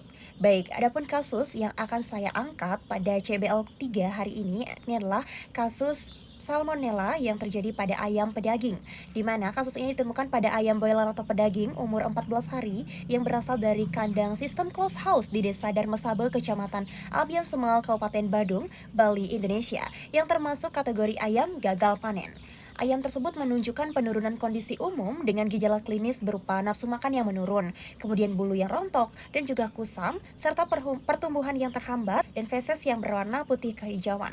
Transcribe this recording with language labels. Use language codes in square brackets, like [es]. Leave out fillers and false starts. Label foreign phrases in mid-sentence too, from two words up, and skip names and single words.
[id] Baik, adapun kasus yang akan saya angkat pada CBL 3 hari ini adalah kasus Salmonella yang terjadi pada ayam pedaging, di mana kasus ini ditemukan pada ayam boiler atau pedaging umur 14 hari yang berasal dari kandang sistem [en] close house [id] di Desa Darmasabe, Kecamatan Abian Semal, Kabupaten Badung, Bali, Indonesia, yang termasuk kategori ayam gagal panen. Ayam tersebut menunjukkan penurunan kondisi umum dengan gejala klinis berupa nafsu makan yang menurun, kemudian bulu yang rontok dan juga kusam, serta pertumbuhan yang terhambat dan feses yang berwarna putih kehijauan.